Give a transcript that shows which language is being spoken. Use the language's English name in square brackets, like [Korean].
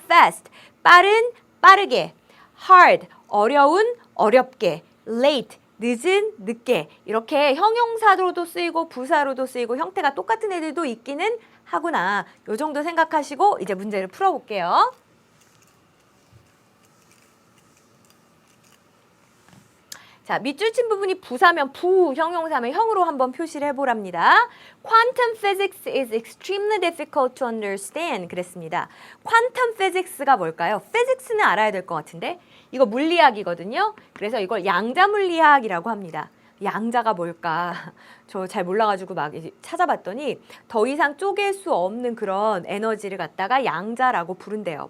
[Korean] fast, 빠른, 빠르게, hard, 어려운, 어렵게, late, 늦은, 늦게 이렇게 형용사로도 쓰이고 부사로도 쓰이고 형태가 똑같은 애들도 있기는 하구나. 요 정도 생각하시고 이제 문제를 풀어볼게요. 자, 밑줄 친 부분이 부사면 부, 형용사면 형으로 한번 표시를 해보랍니다. [English] Quantum physics is extremely difficult to understand. [Korean] 그랬습니다. Quantum physics가 뭘까요? physics는 알아야 될 것 같은데 이거 물리학이거든요. 그래서 이걸 양자물리학이라고 합니다. 양자가 뭘까? 저 잘 몰라가지고 막 찾아봤더니 더 이상 쪼갤 수 없는 그런 에너지를 갖다가 양자라고 부른대요.